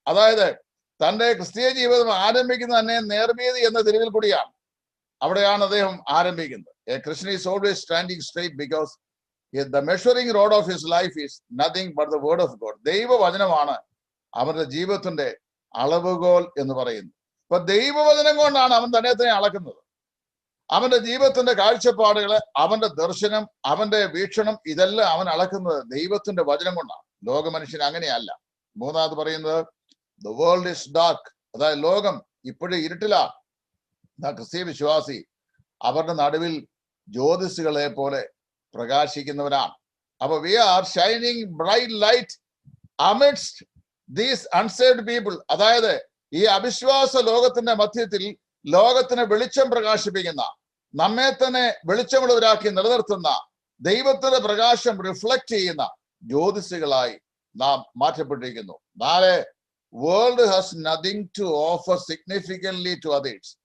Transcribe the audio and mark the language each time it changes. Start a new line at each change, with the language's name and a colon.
Malayalam: അതായത് തന്റെ ക്രിസ്തീയ ജീവിതം ആരംഭിക്കുന്നത് തന്നെ നേർവീതി എന്ന തെരുവിൽ കൂടിയാണ്. അവിടെയാണ് അദ്ദേഹം ആരംഭിക്കുന്നത്.
English: A Christian is always standing straight because the measuring rod of his life is nothing but the word of God.
Malayalam: ദൈവവചനമാണ് അവന്റെ ജീവിതത്തിന്റെ അളവുകോൽ എന്ന് പറയുന്നത്. അപ്പൊ ദൈവവചനം കൊണ്ടാണ് അവൻ തന്നെ അളക്കുന്നത്. അവന്റെ ജീവിതത്തിന്റെ കാഴ്ചപ്പാടുകള്, അവന്റെ ദർശനം, അവന്റെ വീക്ഷണം, ഇതെല്ലാം അവൻ അളക്കുന്നത് ദൈവത്തിന്റെ വചനം കൊണ്ടാണ്. ലോക മനുഷ്യൻ അങ്ങനെയല്ല.
English: 3
Malayalam: പറയുന്നത്,
English: the world is dark.
Malayalam: അതായത് ലോകം ഇപ്പോഴും ഇരുട്ടിലാണ്. ക്രിസ്തീയ വിശ്വാസി അവരുടെ നടുവിൽ ജ്യോതിസുകളെ പോലെ പ്രകാശിക്കുന്നവരാണ്.
English: അപ്പൊ we are shining bright light amidst these unsaved people.
Malayalam: അതായത് ഈ അവിശ്വാസ ലോകത്തിന്റെ മധ്യത്തിൽ ലോകത്തിന് വെളിച്ചം പ്രകാശിപ്പിക്കുന്ന, നമ്മെ തന്നെ വെളിച്ചമുള്ളവരാക്കി നിലനിർത്തുന്ന, ദൈവത്തിന്റെ പ്രകാശം റിഫ്ലക്ട് ചെയ്യുന്ന ജ്യോതിസുകളായി നാം മാറ്റപ്പെട്ടിരിക്കുന്നു.
English: 4, world has nothing to offer significantly to others.